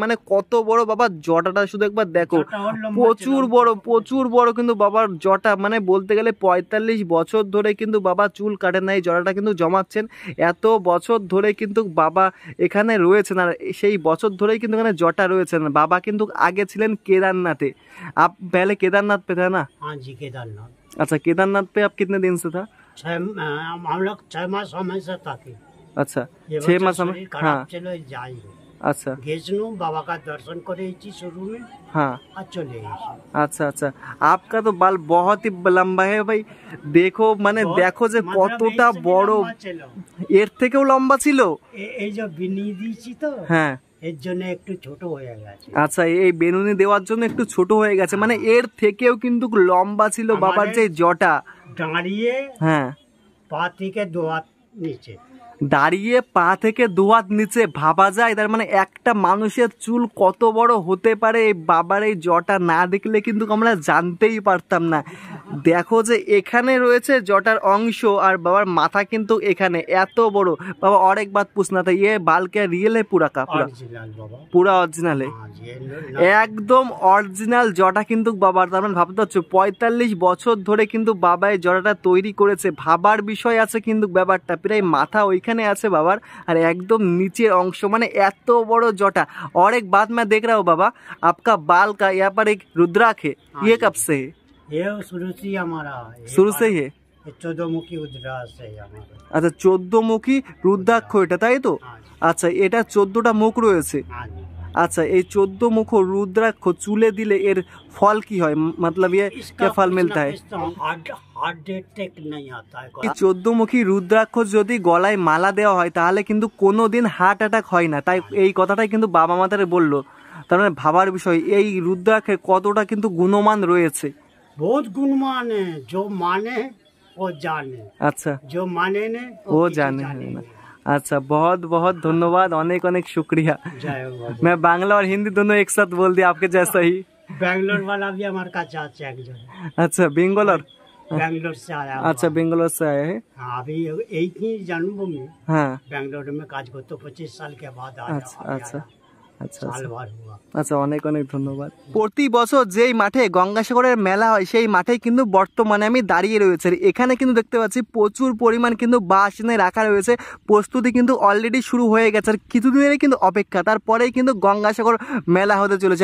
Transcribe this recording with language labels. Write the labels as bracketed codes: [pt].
[bn] মানে কত বড় বাবা জটাটা শুধু একবার দেখো, প্রচুর বড় কিন্তু বাবার জটা। মানে বলতে গেলে 45 বছর ধরে কিন্তু বাবা চুল কাটেন না, এই জটাটা কিন্তু জমাচ্ছেন। এত বছর ধরে কিন্তু বাবা এখানে রয়েছেন, আর সেই বছর ধরেই কিন্তু এখানে জটা রয়েছেন। বাবা কিন্তু আগে ছিলেন কেদারনাথে। [hi] आप पहले केदारनाथ पे था ना? हाँ जी, केदारनाथ। अच्छा, केदारनाथ पे आप कितने दिन से था? हम लोग 6 मास हमेशा था। अच्छा, 6 मास हम। हाँ, चलो जाएंगे। अच्छा, गेजनू बाबा का दर्शन करे शुरू में। हाँ, चले। अच्छा अच्छा। आपका तो बाल बहुत ही लंबा है भाई, देखो [bn] মানে দেখো যে কতটা বড়, এর থেকেও লম্বা ছিল। এই যে বিনি দিয়েছি তো, হ্যাঁ, এর জন্য একটু ছোট হয়ে গেছে। আচ্ছা, এই বেনুনি দেওয়ার জন্য একটু ছোট হয়ে গেছে, মানে এর থেকেও কিন্তু লম্বা ছিল বাবার যে জটা। দাঁড়িয়ে হ্যাঁ, পা থেকে 2 হাত নিচে, দাঁড়িয়ে পা থেকে 2 হাত নিচে, ভাবা যায় তার মানে একটা মানুষের চুল কত বড় হতে পারে। এই বাবার এই জটা না দেখলে কিন্তু আমরা জানতেই পারতাম না। দেখো যে এখানে রয়েছে জটার অংশ, আর বাবার মাথা কিন্তু এখানে এত বড়। [hi] বাবা और एक बात पूछना था, ये बाल क्या रियल है पूरा का पूरा? [bn] पूरा অরিজিনাল है, একদম অরিজিনাল জটা কিন্তু বাবার। তার মানে ভাবতে পারছো 45 বছর ধরে কিন্তু বাবা এই জটাটা তৈরি করেছে। ভাবার বিষয় আছে কিন্তু ব্যাপারটা, প্রায় মাথা ওইখানে আছে বাবার, আর একদম নিচের অংশ মানে এত বড় জটা। [hi] और एक बात मैं देख रहा हूँ बाबा, आपका बाल का यहाँ पर एक रुद्राक्ष है, ये कब से है? ये शुरू से हमारा शुरू से ही है? 14 मुखी रुद्राक्ष है हमारा। [bn] আচ্ছা, 14 মুখী রুদ্রাক্ষ এটা, তাই তো? আচ্ছা, এটা 14টা মুখ রয়েছে। আচ্ছা, এই 14 মুখ রুদ্রাক্ষ চুলে দিলে এর ফল কি হয়, [hi] मतलब ये क्या फल मिलता है? हार्ट अटैक नहीं आता है। [bn] এই 14 মুখী রুদ্রাক্ষ যদি গলায় মালা দেওয়া হয় তাহলে কিন্তু কোনোদিন হার্ট অ্যাটাক হয় না, তাই এই কথাটাই কিন্তু বাবা মাতারে বললো। তার মানে ভাবার বিষয়, এই রুদ্রাক্ষের কতটা কিন্তু গুণমান রয়েছে। [hi] बहुत गुणमान है, जो माने वो जाने। अच्छा, जो माने ने वो जाने ना। अच्छा, बहुत बहुत धन्यवाद, अनेक अनेक शुक्रिया। मैं बांग्ला और हिंदी दोनों एक साथ बोल दिया आपके जैसा ही। बैंगलोर वाला भी हमारे का चाचा है। अच्छा, बेंगलोर? बैंगलोर से आया। अच्छा, बेंगलोर से आया है। हाँ, अभी एक ही जन्म में हाँ, बैंगलोर में काज को तो 25 साल के बाद आया। अच्छा अच्छा আচ্ছা साल भर हुआ। [bn] আচ্ছা, অনেক অনেক ধন্যবাদ। প্রতি বছর যেই মাঠে গঙ্গাসাগরের মেলা হয় সেই মাঠে কিন্তু বর্তমানে আমি দাঁড়িয়ে রয়েছে। এখানে কিন্তু দেখতে পাচ্ছি প্রচুর পরিমাণ কিন্তু বাঁশ এনে রাখা রয়েছে, প্রস্তুতি কিন্তু অলরেডি শুরু হয়ে গেছে, আর কিছুদিনেরই কিন্তু অপেক্ষা, তারপরেই কিন্তু গঙ্গাসাগর মেলা হতে চলেছে।